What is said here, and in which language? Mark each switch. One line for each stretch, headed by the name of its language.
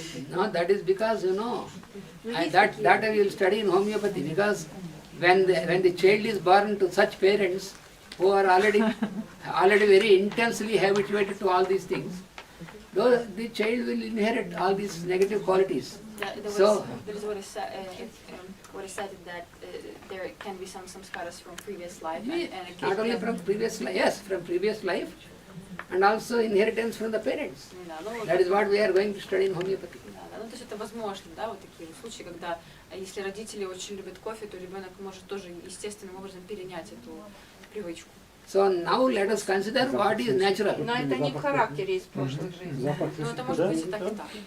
English: No, that is because, that I will study in homeopathy, because when the child is born to such parents who are already very intensely habituated to all these things, though the child will inherit all these negative qualities. So there is what is said that there can be some samskaras from previous life. Not only from previous life, yes, from previous life, and also inheritance from the parents. That is what we are going to study in homeopathy.
Russian: Ну, то есть это возможно, да, вот такие случаи, когда если родители очень любят кофе, то ребенок может тоже естественным образом перенять эту привычку.
English: So now let us consider what is natural.
Russian: Но это не в характере из прошлых жизней. Ну, это может быть и так, и так.